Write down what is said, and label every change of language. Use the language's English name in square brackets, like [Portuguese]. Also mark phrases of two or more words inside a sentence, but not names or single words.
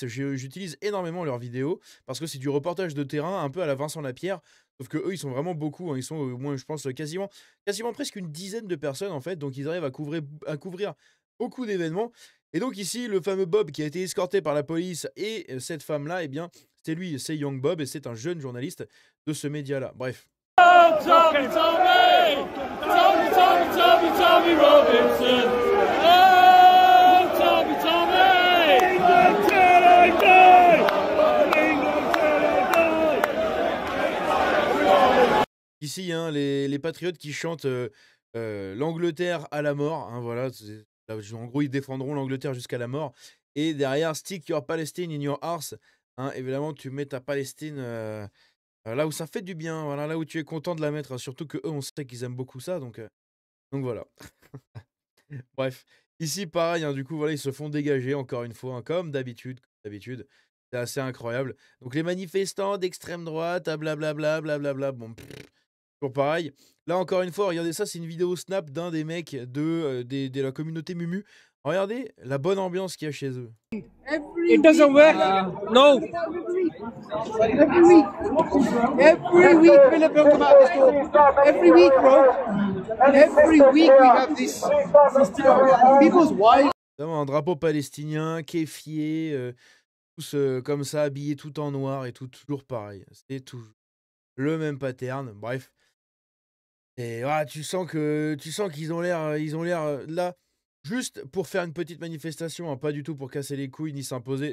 [French] J'utilise énormément leurs vidéos, parce que c'est du reportage de terrain, un peu à la Vincent Lapierre, sauf que eux, ils sont vraiment beaucoup, hein. Ils sont au moins, je pense, quasiment presque une dizaine de personnes, en fait, donc ils arrivent à couvrir beaucoup d'événements. Et donc ici, le fameux Bob qui a été escorté par la police et cette femme-là, eh bien, c'est lui, c'est Young Bob, et c'est un jeune journaliste de ce média-là. Bref. Tommy Robinson! [English] Oh, Tommy! England till I die! England till I die! [French] Ici, hein, les patriotes qui chantent l'Angleterre à la mort, hein, voilà. En gros, ils défendront l'Angleterre jusqu'à la mort. Et derrière, [English] stick your Palestine in your hearts. [French] Hein, évidemment, tu mets ta Palestine là où ça fait du bien, voilà, là où tu es content de la mettre. Surtout que eux, on sait qu'ils aiment beaucoup ça, donc voilà. Bref, ici, pareil, hein, du coup, voilà, ils se font dégager encore une fois, hein, comme d'habitude. C'est assez incroyable. Donc les manifestants d'extrême droite, blablabla, blablabla, bon, toujours pareil. Là, encore une fois, regardez ça, c'est une vidéo snap d'un des mecs de la communauté Mumu. Regardez la bonne ambiance qu'il y a chez eux. [English] It doesn't work. No. Every week, Philip will come out the store. Every week, bro. Every week we have this. People's wives. [French] Un drapeau palestinien, kéfié, tous comme ça, habillés tout en noir et tout, toujours pareil. C'est toujours le même pattern. Bref. Et voilà, tu sens qu'ils ont l'air là juste pour faire une petite manifestation, hein, pas du tout pour casser les couilles ni s'imposer.